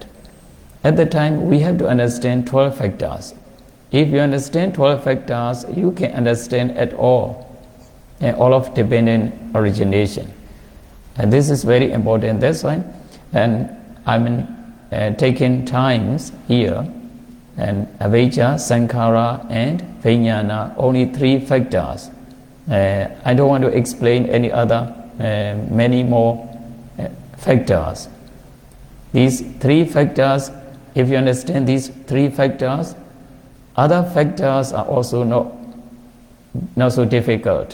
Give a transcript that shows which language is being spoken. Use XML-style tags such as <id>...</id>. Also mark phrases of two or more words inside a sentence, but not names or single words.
<en>At the time, we have to understand 12 factors. If you understand 12 factors, you can understand at all of dependent origination. And this is very important. That's why, and I'm taking times here, and avijja, sankhara, and vijnana, only 3 factors. I don't want to explain any other, many more factors. These 3 factors, if you understand these 3 factors, other factors are also not so difficult.</en>